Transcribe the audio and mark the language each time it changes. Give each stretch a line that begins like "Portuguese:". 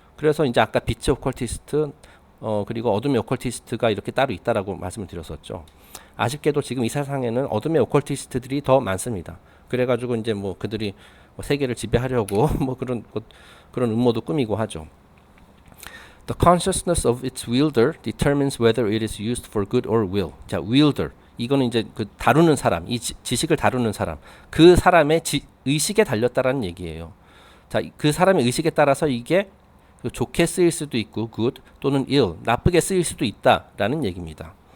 Korean: 그래서 이제 아까 빛의 오컬티스트 그리고 어둠의 오컬티스트가 이렇게 따로 있다라고 말씀을 드렸었죠. 아쉽게도 지금 이 세상에는 어둠의 오컬티스트들이 더 많습니다. 그래가지고 이제 뭐 그들이 세계를 지배하려고 뭐 그런 음모도 꾸미고 하죠.
English: The consciousness of its wielder determines whether it is used for good or will.
Korean: 자, wielder. 이거는 이제 그 다루는 사람, 이 지식을 다루는 사람, 그 사람의 의식에 달렸다라는 얘기예요. 자, 그 사람의 의식에 따라서 이게 좋게 쓰일 수도 있고 good 또는 ill, 나쁘게 쓰일 수도 있다라는 얘기입니다.